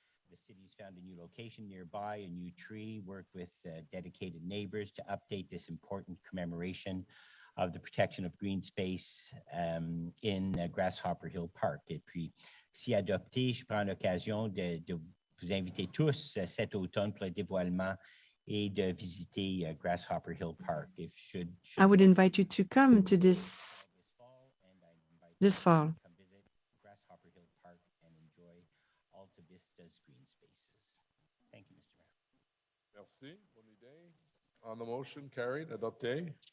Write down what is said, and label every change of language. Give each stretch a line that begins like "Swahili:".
English: The city's found a new location nearby, a new tree, worked with dedicated neighbors to update this important commemoration of the protection of green space in Grasshopper Hill Park.
French: Et puis, si adopté, je prends l'occasion de vous inviter tous cet automne pour le dévoilement et de visiter Grasshopper Hill Park.
English: I would invite you to come to this fall. Grasshopper Hill Park and enjoy Alta Vista's green spaces. Thank you, Mr. Mayor. Merci. On the motion, carried. Adopté.